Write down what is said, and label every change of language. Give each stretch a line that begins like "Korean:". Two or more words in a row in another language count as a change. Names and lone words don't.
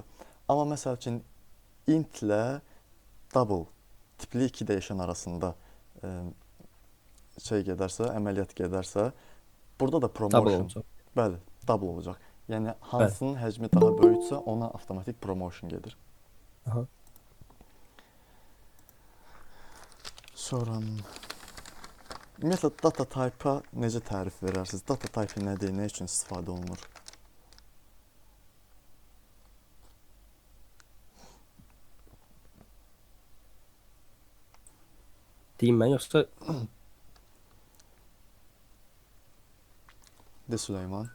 Azerbaijani: Amma məsəl üçün int ilə double tipli 2 dəyişən arasında gedərsə, əməliyyat gedərsə, burada da promotion. Double olacaq. Bəli, double olacaq. Yəni hansının həcmi daha böyüksə, ona avtomatik promotion gedir. Aha. Sonra ümumiyyətlə
English: data type-a
Azerbaijani: necə tərif verərsiniz?
English: Data type
Azerbaijani: nədir, nə üçün istifadə olunur? Deyim mən yoxsa De Süleyman.